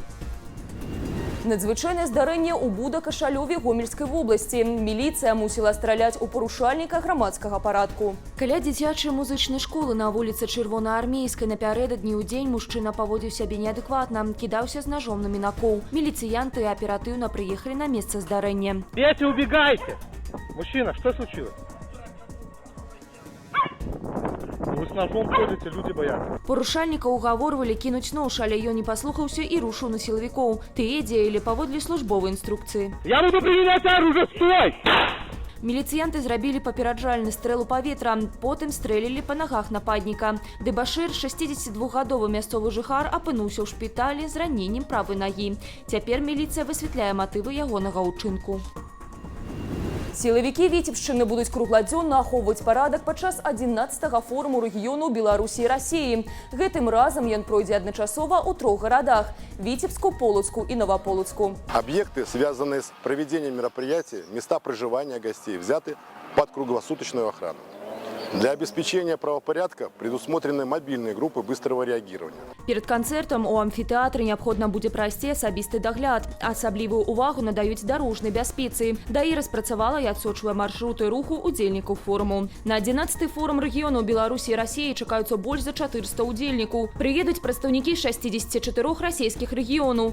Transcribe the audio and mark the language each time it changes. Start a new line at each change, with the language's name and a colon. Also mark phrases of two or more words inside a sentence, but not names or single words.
Belarusian: Надзвычайнае здарэнне ў Буда-Кашалёве Гомельскай вобласці. Міліцыя мусіла страляць у парушальніка грамадскага парадку. Каля дзіцячай музычнай школы на вуліцы Чырвонаармейскай напярэдадні ў дзень мужчына паводзіў сябе неадэкватна, кідаўся з ножом на мінакоў. Міліцыянты аператыўна прыехалі на месца здарэння.
Russian: Дети, убегайте! Мужчина, что случилось? Вы с ножом ходите, люди боятся.
Belarusian: Парушальніка угаворвалі кінуць нож, але ён не паслухаўся і рушыў на сілавікоў. Тыя дзеялі паводле службовай інструкцыі.
Russian: Я буду применять оружие, стой!
Belarusian: Міліцыянты зрабілі папераджальны стрэл у паветра, потым стрэлілі па нагах нападніка. Дэбашыр, 62гадовы мясцовы жыхар, апынуўся ў шпіталі з раненнем правай нагі. Цяпер міліцыя высвятляе матывы ягонага ўчынку. Сілавікі Віцебшчыны будуць кругладзённа ахоўваць парадак падчас 11-га форуму рэгіёну Беларусі і Расіі. Гэтым разам ён пройдзе адначасова ў 3 гарадах – Витебску, Полоцку и Новополоцку.
Russian: Объекты, связанные с проведением мероприятий, места проживания гостей, взяты под круглосуточную охрану. Для обеспечения правопорядка предусмотрены мобильные группы быстрого реагирования.
Belarusian: Перед канцэртам у амфітэатры неабходна будзе прайсці асабісты дагляд. Асаблівую увагу надаюць дарожнай бяспецы. ДАІ распрацавала і адсочвае маршруты руху удзельнікаў форуму. На 11-й форум рэгіёну Беларусі і Расіі чакаюцца больш за 400 удзельнікаў. Прыедуць прадстаўнікі 64 расійскіх рэгіёнаў.